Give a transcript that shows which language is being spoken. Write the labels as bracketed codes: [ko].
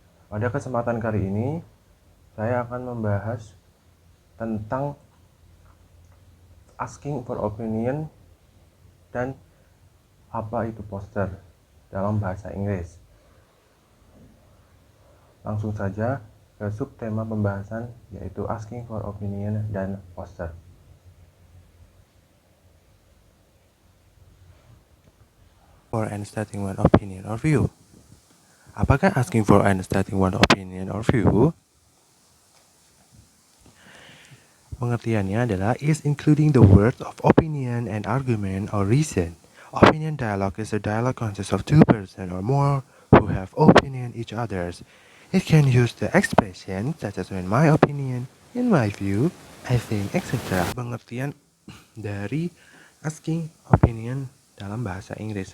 [id] Pada kesempatan kali ini, saya akan membahas tentang asking for opinion dan apa itu poster dalam bahasa Inggris. Langsung saja ke subtema pembahasan, yaitu asking for opinion dan poster. [en] For and stating one opinion or view. [id] Apakah [en] asking for and stating one opinion or view? [id] Pengertiannya adalah [en] is including the words of opinion and argument or reason. Opinion dialogue is a dialogue consists of two persons or more who have opinion each others. It can use the expression such as in my opinion, in my view, I think, etc. [id] Pengertian dari asking opinion dalam bahasa Inggris.